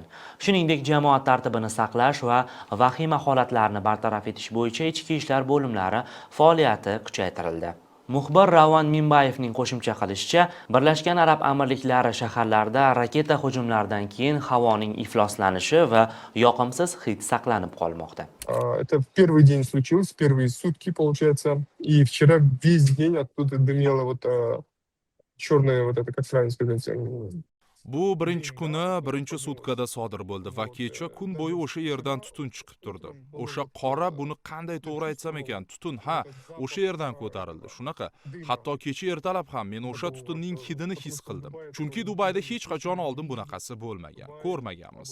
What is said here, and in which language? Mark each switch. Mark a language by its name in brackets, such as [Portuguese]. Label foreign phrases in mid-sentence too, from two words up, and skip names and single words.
[Uzbek] Shuningdek, jamoat tartibini saqlash va vahima holatlarni bartaraf etish bo'yicha ichki ishlar bo'limlari faoliyati kuchaytirildi. Muxbir Ravon Minbayevning qo'shimcha qilishicha, Birlashgan Arab Amirliklari shaharlarida raketa hujumlaridan keyin havoning ifloslanishi va yoqimsiz hid saqlanib qolmoqda. [Russian] Это в первый день случилось, первые сутки, получается. И вчера весь день оттуда дымело черное, это, как правильно сказать, [Uzbek] Bu birinchi kuni, birinchi sutkada sodir bo'ldi va kecha kun bo'yi o'sha yerdan tutun chiqib turdi. O'sha qora, buni qanday to'g'ri aytsam ekan, tutun o'sha yerdan ko'tarildi. Shunaqa, hatto kecha ertalab ham men o'sha tutunning hidini his qildim. Chunki Dubayda hech qachon oldin bunaqasi bo'lmagan, ko'rmaganmiz.